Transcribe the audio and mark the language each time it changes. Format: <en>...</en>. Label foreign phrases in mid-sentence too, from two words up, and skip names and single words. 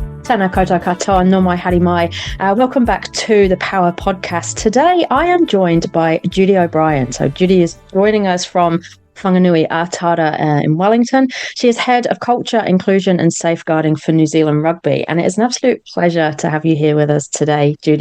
<mi>Tēnā koutou katoa, no mai haere mai.</mi> <en>Welcome back to the Power Podcast. Today I am joined by Judy O'Brien. So Judy is joining us from Whanganui Atara in Wellington. She is Head of Culture, Inclusion and Safeguarding for New Zealand Rugby. And it is an absolute pleasure to have you here with us today, Judy.</en>